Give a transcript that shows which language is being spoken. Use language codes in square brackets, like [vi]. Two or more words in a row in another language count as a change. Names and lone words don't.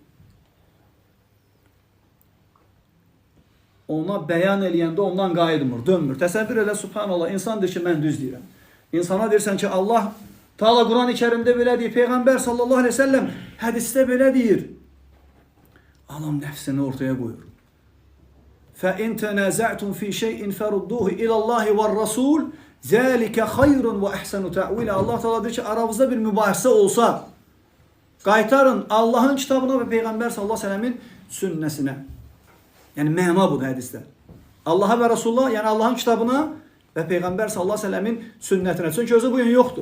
[az] Ona bəyan eləyəndə ondan qayıdmır, dönmür. Təsəvvür elə, subhanallah, insan deyir ki, mən düz deyirəm. İnsana deyirsən ki, Allah Teala Quran-ı Kerimdə belə deyir, Peyğəmbər [ar] صلى الله عليه وسلم [az] hədisdə belə deyir. Adam nəfsini ortaya qoyur. [ar] فَاِنْ تَنَازَعْتُمْ فِي شَيْءٍ فَرُدُّوهُ اِلَى اللّٰهِ وَالرَّسُولِ ذَٰلِكَ خَيْرٌ وَاَحْسَنُ تَعْوِيلًا. [az] Allah Teala deyir ki, aranızda bir mübahisə olsa, qaytarın Allahın kitabına və Peyğəmbər [ar] صلى الله عليه وسلم [az] sünnəsinə. Yəni məna budur hədisdə. Allaha və Rasulullah, yəni Allahın kitabına və Peyğəmbər [ar] صلى الله عليه وسلم [az] sünnətinə. Çünki özü bu gün yoxdur.